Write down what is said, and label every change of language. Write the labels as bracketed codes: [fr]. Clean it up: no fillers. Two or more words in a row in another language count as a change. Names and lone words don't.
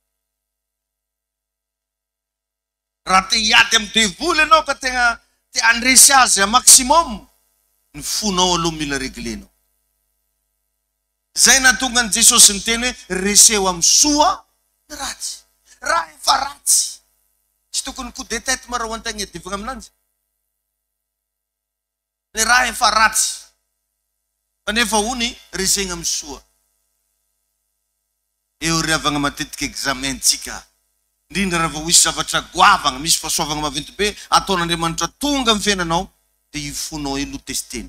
[mg] Raha te hiady amin'ny devoly ianao ka tegna te andresy azy maximum, ny fonao aloha mila reglenao. Zay nahatonga ny Jesosy ny teny hoe reseo amin'ny soa ny ratsy. Raha efa ratsy. Tsy tokony [fr] coup de tête [mg] ma raha ho an-tegna hiadivagna aminanjy. Le raha efa ratsy. Kanefa hony resegna amin'ny soa. Eo riavagna matetika examentsika. Indrindra raha vao hisy zavatra goavagna, misy fahasoavagna maventy be, ataon'Andriamanitra tonga amin'ny fiainanao, dia ifonao elo testeny.